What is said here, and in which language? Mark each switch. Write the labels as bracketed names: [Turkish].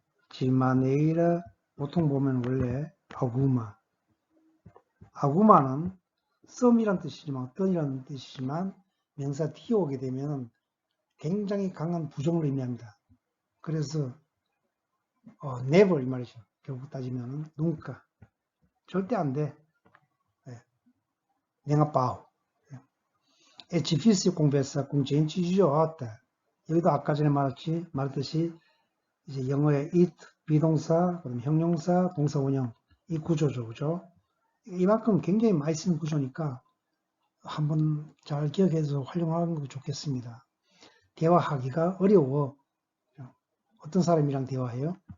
[Korean] 지마네이라 보통 보면 원래 아구마는 썸이란 뜻이지만 어떤이라는 뜻이지만 명사 뒤에 오게 되면 굉장히 강한 부정을 의미합니다. 그래서 never 이 말이죠. 결국 따지면 nunca 절대 안 돼. 냉아빠우. [Portuguese] É difícil conversar com gente idiota. [Korean] 여기도 아까 전에 말했듯이 이제 영어의 it, 비동사, 그다음 형용사, 동사 원형 이 구조죠, 그죠? 이만큼 굉장히 많이 쓰는 구조니까 한번 잘 기억해서 활용하는 거 좋겠습니다. 대화하기가 어려워. 어떤 사람이랑 대화해요?